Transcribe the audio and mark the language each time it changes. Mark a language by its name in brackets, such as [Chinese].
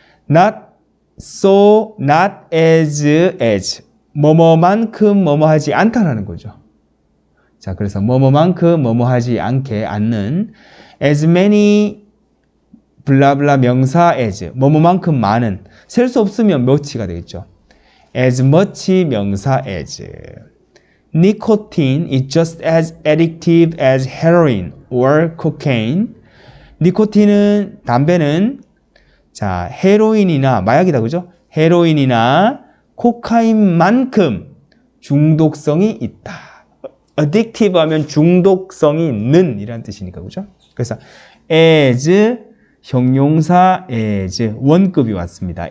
[Korean] not so, not as, 뭐뭐만큼, 뭐뭐하지 않다라는 거죠. 자, 그래서 뭐뭐만큼, 뭐뭐하지 않는, as many, 블라블라 명사 as, 뭐뭐만큼 많은, 셀 수 없으면 much가 되겠죠. [English] as much 명사 as. Nicotine is just as addictive as heroin or cocaine. [Korean] 니코틴은, 담배는, 자, 헤로인이나, 마약이다, 그죠? 헤로인이나 코카인만큼 중독성이 있다. addictive 하면 중독성이 있는 이란 뜻이니까, 그죠? 그래서 as, 형용사 as, 원급이 왔습니다.